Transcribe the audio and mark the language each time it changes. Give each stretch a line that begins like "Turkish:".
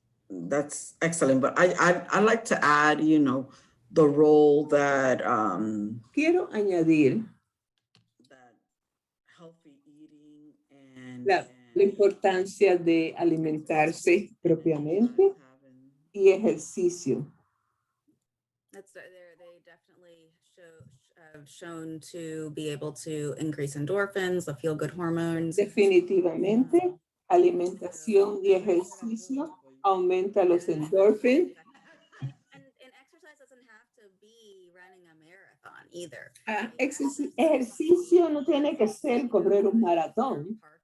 English: That's excellent, but I like to add, you know, the role that
Spanish: quiero añadir
English: that healthy eating and
Spanish: la importancia de alimentarse propiamente y ejercicio.
English: They definitely have shown to be able to increase endorphins, the feel-good hormones.
Spanish: Definitivamente, alimentación y ejercicio aumenta los endorphins.
English: And exercise doesn't have to be running a marathon either.
Spanish: Ejercicio no tiene que ser correr un maratón.